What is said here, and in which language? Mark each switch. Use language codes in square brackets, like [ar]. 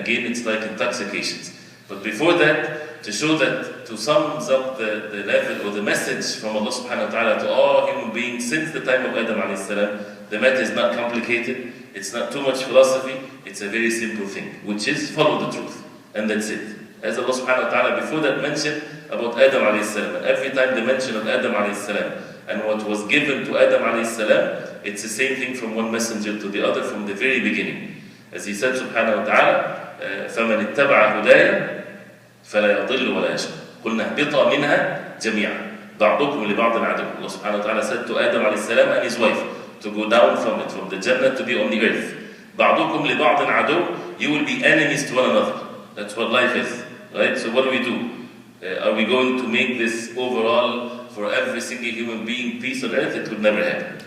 [en] Again, it's like intoxications. But before that, to show that, to sum up the level or the message from Allah subhanahu wa ta'ala to all human beings since the time of Adam alayhi salam, the matter is not complicated, it's not too much philosophy, it's a very simple thing, which is follow the truth. And that's it. As Allah subhanahu wa ta'ala before that mentioned about Adam alayhi salam, and every time the mention of Adam alayhi salam and what was given to Adam alayhi salam, it's the same thing from one messenger to the other from the very beginning. As he said subhanahu wa ta'ala, [ar] فَمَنِ اتَّبَعَ هُدَايَ فَلَا يَضِلُّ وَلَا يَشْقَى قُلْنَا اهْبِطَا مِنْهَا جَمِيعًا بَعْضُكُمْ لِبَعْضٍ عَدُوٌّ. [en] Allah subhanahu wa ta'ala said to Adam alayhi salam and his wife to go down from it, from the Jannah to be on the earth. [ar] بَعْضُكُمْ لِبَعْضٍ عَدُوٌّ, [en] you will be enemies to one another. That's what life is, right? So what do? Are we going to make this overall for every single human being peace on earth? It would never happen.